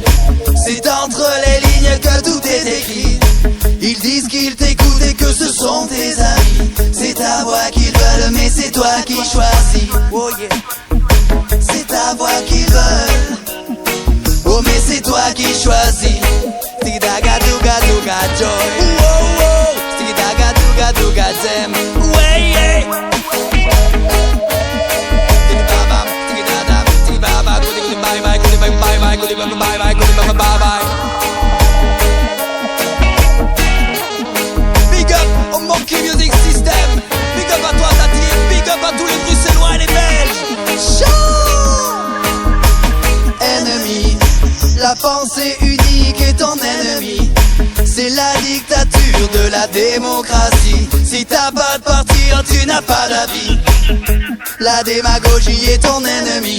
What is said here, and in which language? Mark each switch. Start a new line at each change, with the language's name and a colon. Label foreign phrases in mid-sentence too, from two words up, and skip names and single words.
French: C'est entre les lignes que tout est écrit. Ils disent qu'ils t'écoutent et que ce sont tes amis. C'est ta voix qu'ils veulent, mais c'est toi qui choisis. Oh yeah. C'est ta voix qu'ils veulent. Oh mais c'est toi qui choisis. Sticky daga duga duga joy. Oh oh. Sticky daga duga duga zem. Ouais yeah. Sticky baba, sticky dada, sticky baba, goody bye bye, goody bye bye, goody bye bye, goody bye bye.
English: Big up
French: au Monkey Music System.
English: Big up
French: à toi Tati.
English: Big up
French: à tous les Bruxellois et les Belges. Ennemi, la pensée unique est ton ennemi. C'est la dictature de la démocratie. Si t'as pas de parti, tu n'as pas d'avis. La démagogie est ton ennemi.